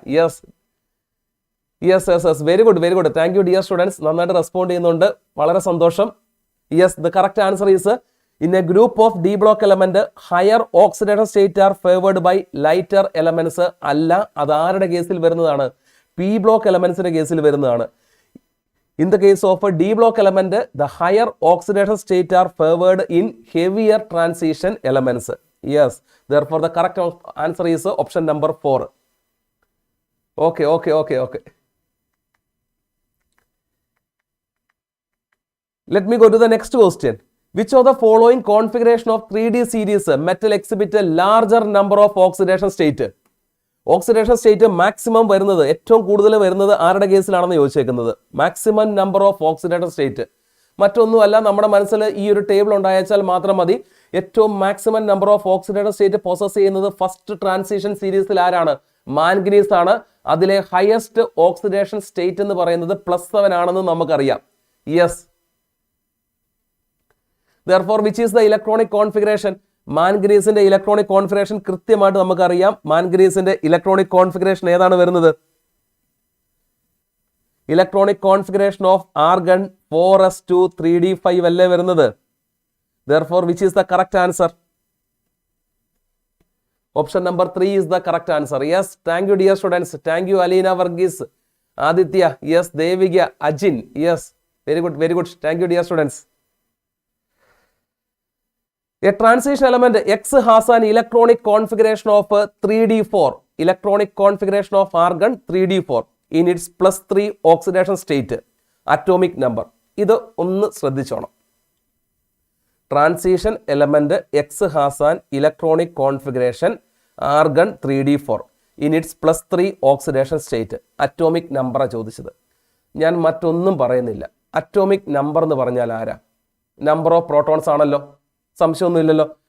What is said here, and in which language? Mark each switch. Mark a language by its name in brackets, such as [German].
[English] Yes very good. Thank you dear students, [Malayalam] നന്നായിട്ട് respond ചെയ്യുന്നുണ്ട്, വളരെ സന്തോഷം. [English] Yes, the correct answer is in a group of D block element higher oxidation state are favoured by lighter elements. [Malayalam] അല്ല, അത് ആരുടെ കേസിൽ വരുന്നതാണ്? P block എലമെന്റ്സിന്റെ കേസിൽ വരുന്നതാണ്. [English] In the case of a D block element, the higher oxidation state are favored in heavier transition elements. Yes, therefore the correct answer is option number 4. Okay. Let me go to the next question. Which of the following configuration of 3D series metal exhibit a larger number of oxidation state? [Malayalam] Oxidation state maximum വരുന്നത്, ഏറ്റവും കൂടുതൽ വരുന്നത് ആരുടെ കേസിലാണെന്ന് ചോദിച്ചേക്കുന്നത്? Maximum number of oxidation state മറ്റൊന്നുമല്ല, നമ്മുടെ മനസ്സിൽ ഈ ഒരു ടേബിൾ ഉണ്ടായാൽ മാത്രം മതി. ഏറ്റവും maximum number of oxidation state possess ചെയ്യുന്നത് ഫസ്റ്റ് ട്രാൻസിഷൻ സീരീസിൽ ആരാണ്? മാൻഗനീസ് ആണ്. അതിലെ ഹയസ്റ്റ് ഓക്സിഡേഷൻ സ്റ്റേറ്റ് എന്ന് പറയുന്നത് +7 ആണെന്ന് നമുക്കറിയാം. [English] Yes, therefore which is the electronic configuration? [Malayalam] മാൻഗനീസിന്റെ electronic configuration കൃത്യമായിട്ട് നമുക്കറിയാം. മാൻഗനീസിന്റെ ഇലക്ട്രോണിക് കോൺഫിഗറേഷൻ ഏതാണ് വരുന്നത്? [English] electronic configuration of argon 4s2 3d5 [Malayalam] അല്ലേ വരുന്നത്? [English] therefore which is the correct answer? option number 3 is the correct answer. Yes, thank you dear students. Thank you Alina Varghese, Aditya. Yes, Devika, Ajin. Yes, very good. Thank you dear students. A transition element X has an electronic configuration of 3d4. Electronic configuration of argon 3d4 in its +3 oxidation state. [Malayalam] Atomic number. ഇത് ഒന്ന് ശ്രദ്ധിച്ചോണം. [English] Transition element X has an electronic configuration argon 3d4 in its +3 oxidation state. [Malayalam] Atomic നമ്പറാണ് ചോദിച്ചത്. ഞാൻ മറ്റൊന്നും പറയുന്നില്ല. Atomic number എന്ന് പറഞ്ഞാൽ ആരാ? നമ്പർ ഓഫ് പ്രോട്ടോൺസ് ആണല്ലോ, സംശയമൊന്നുമില്ലല്ലോ.